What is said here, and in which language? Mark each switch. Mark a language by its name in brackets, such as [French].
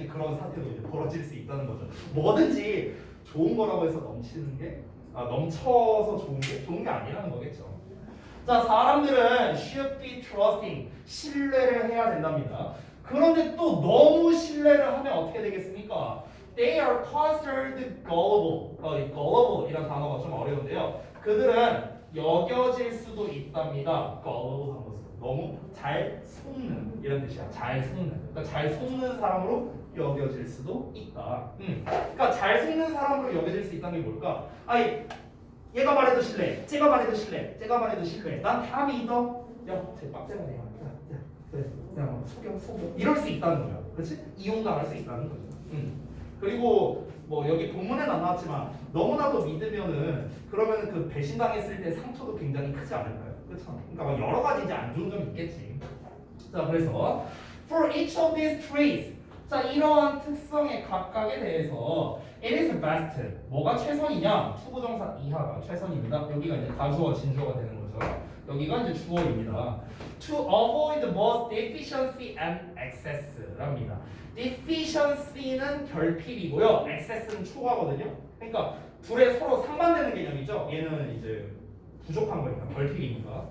[Korean] 이제 그런 사태도 이제 벌어질 수 있다는 거죠. 뭐든지 좋은 거라고 해서 넘치는 게 넘쳐서 좋은 게 아니라는 거겠죠. 자, 사람들은 [English] should be trusting, [Korean] 신뢰를 해야 된답니다. 그런데 또 너무 신뢰를 하면 어떻게 되겠습니까? [English] They are considered gullible. [Korean] gullible 이란 단어가 좀 어려운데요. 그들은 여겨질 수도 있답니다. gullible 한 것은 너무 잘 속는 이런 뜻이야. 잘 속는. 그러니까 잘 속는 사람으로 여겨질 수도 있다. 그러니까 잘 속는 사람으로 여겨질 수 있다는 게 뭘까? 얘가 말해도 신뢰, 쟤가 말해도 신뢰, 쟤가 말해도 신뢰. 난 다 믿어. 야, 쟤 빡대가네. 그냥 속여. 이럴 수 있다는 거야. 그렇지? 이용당할 수 있다는 거죠. 그리고 뭐 여기 본문에는 안 나왔지만 너무나도 믿으면은 그러면은 그 배신당했을 때 상처도 굉장히 크지 않을까요? 그렇죠? 그러니까 여러 가지 이제 안 좋은 점이 있겠지. 자, 그래서 [English] for each of these traits, [Korean] 자, 이러한 특성의 각각에 대해서 [English] it is best. [Korean] 뭐가 최선이냐? 투부정사 이하가 최선입니다. 여기가 이제 가주어 진주어가 되는 거죠. 여기가 이제 주어입니다. [English] To avoid both deficiency and excess랍니다. [Korean] deficiency는 결핍이고요. excess는 초과거든요. 그러니까 둘의 서로 상반되는 개념이죠. 얘는 이제 부족한 거니까 결핍이니까.